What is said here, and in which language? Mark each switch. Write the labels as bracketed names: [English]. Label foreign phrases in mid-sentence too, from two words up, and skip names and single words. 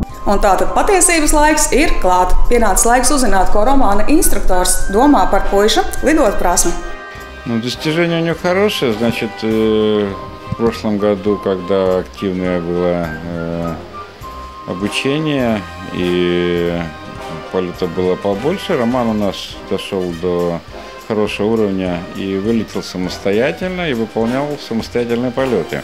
[Latvian] Un tātad patiesības laiks ir klāt. Pienācis laiks uzzināt, ko romāna instruktors domā par puiša lidot prasmi. [Russian] Достижение у него хорошее, значит, в прошлом году, когда активное было обучение и полета было побольше, Роман у нас дошел до хорошего уровня и вылетел самостоятельно и выполнял самостоятельные полеты.